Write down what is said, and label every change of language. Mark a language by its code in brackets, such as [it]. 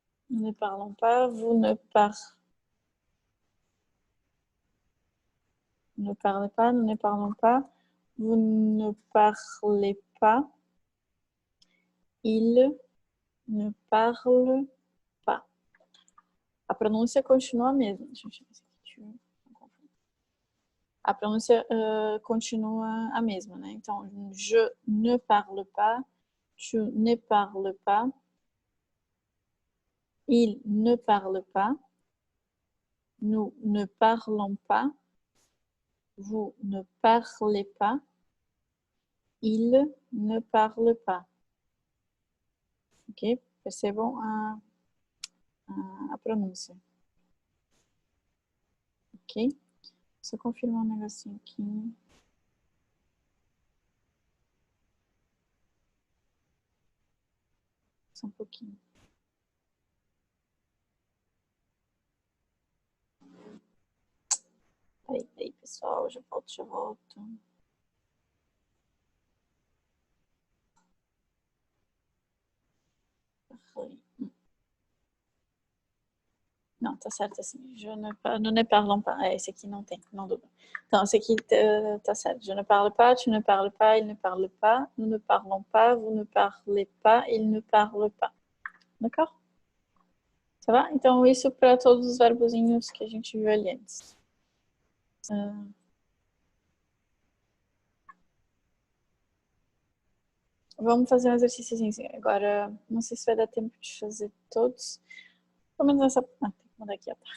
[fr] Nous ne parlons pas, vous ne parlez pas, nous ne parlons pas, vous ne parlez pas, il ne parle pas. [pt] A pronúncia continua a mesma. Deixa eu ver se a pronúncia continua a mesma, né? [fr] Então, je ne parle pas, tu ne parles pas, il ne parle pas, nous ne parlons pas, vous ne parlez pas, il ne parle pas. [pt] Ok? Percebam a pronúncia. Ok? Só confirmar um negocinho aqui. Só um pouquinho. Peraí, pessoal. Já volto. Não, tá certo assim. [fr] Nous ne parlons pas. [pt] Esse aqui não tem, não dubla. Então, esse aqui tá certo. [fr] Je ne parle pas, tu ne parles pas, il ne parle pas, nous ne parlons pas, vous ne parlez pas, il ne parle pas. D'accord? [pt] Tá bom? Então, isso para todos os verbozinhos que a gente viu ali antes. Vamos fazer um exercício assim. Agora, não sei se vai dar tempo de fazer todos. Pelo menos essa. Tem que mudar aqui, ó.